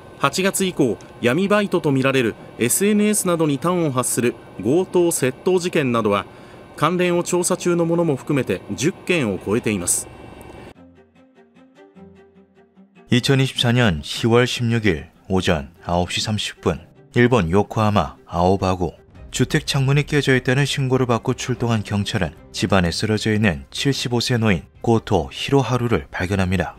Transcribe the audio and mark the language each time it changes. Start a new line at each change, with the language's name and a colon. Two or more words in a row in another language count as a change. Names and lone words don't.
Japanese: 8 月以降、闇バイトとみられる SNS などに端を発する強盗・窃盗事件などは関連を調査中のものも含めて10件を超えています。
Korean: 2024년 10월 16일 오전 9시 30분 일본 요코하마 아오바구 주택 창문이 깨져 있다는 신고를 받고 출동한 경찰은 집안에 쓰러져 있는 75세 노인 고토 히로하루를 발견합니다.